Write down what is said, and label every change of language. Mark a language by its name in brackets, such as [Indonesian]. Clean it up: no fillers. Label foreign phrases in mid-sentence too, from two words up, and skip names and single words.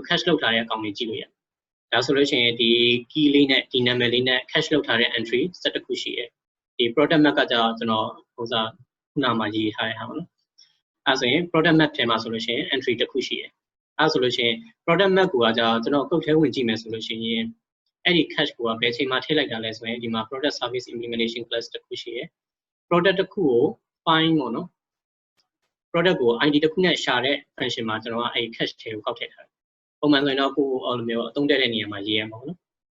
[Burmese] cache လုပ်ထားတဲ့အကောင်တွေကြည့်လို့ရတယ်ဒါဆိုလို့ရှိရင်ဒီ key လေးနဲ့ဒီနာမည်လေးနဲ့ cache လုပ်ထားတဲ့ entry 7ခုရှိတယ်ဒီ [English] product map [Burmese] ကကြာကျွန် တော်ဟိုစားခုနမှာရေးထားတဲ့ဟာပေါ့နော်အဲဆိုရင် [English] product map [Burmese] ထဲမှာဆိုလို့ရှိရင် entry တစ်ခုရှိတယ်အဲဆိုလို့ရှိရင် [English] product map [Burmese] ကိုကြာကျွန်တော်ကုတ်ထဲဝင်ကြည့်မယ်ဆိုလို့ရှိရင်အဲ့ဒီ cache ကိုဘယ်ချိန်မှာထည့်လိုက်တာလဲဆိုရင်ဒီမှာ [English] product service implementation class [Burmese] တစ်ခုရှိတယ် product တစ်ခုကို find ပေါ့နော် product ကို ID တစ်ခုနဲ့ရှာတဲ့ function မှာကျွန်တော်ကအဲ့ cache ထဲကိုကောက်ထည့်ထားတယ်ပုံမှန်ဆိုရင်တော့ကိုယ်လိုမျိုးအသုံးတက်တဲ့နေရာမှာရေးရမှာပေါ့နော်